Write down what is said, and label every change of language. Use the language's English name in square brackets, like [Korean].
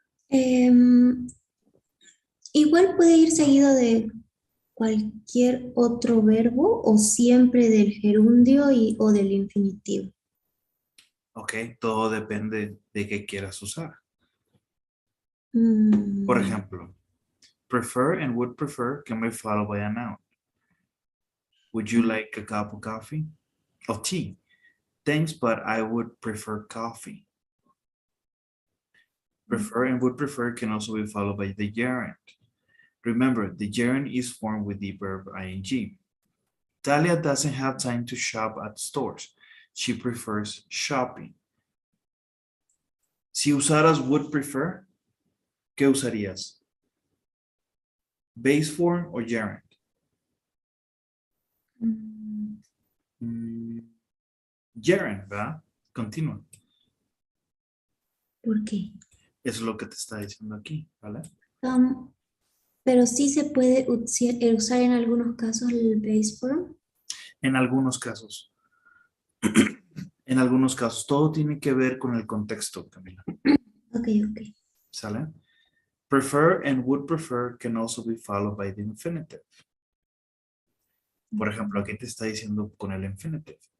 [Spanish] Igual puede ir seguido de cualquier otro verbo o siempre del gerundio o del infinitivo. Ok, todo depende de qué quieras usar. Mm, Por ejemplo, [English] prefer and would prefer can be followed by a noun. Would you like a cup of coffee? Of tea? Thanks, but I would prefer coffee. Prefer and would prefer can also be followed by the gerund. Remember, the gerund is formed with the verb ing. Talia doesn't have time to shop at stores. She prefers shopping. [Spanish] Si usaras would prefer, ¿qué usarías? [English] Base form o gerund? [Spanish] Gerund, ¿verdad? Continúa. ¿Por qué? Eso es lo que te está diciendo aquí, ¿vale? Pero sí se puede usar en algunos casos el base form. En algunos casos. En algunos casos, todo tiene que ver con el contexto, Camila. Ok, ok. ¿Sale? [English] Prefer and would prefer can also be followed by the infinitive. [Spanish] Por ejemplo, aquí te está diciendo con el infinitive,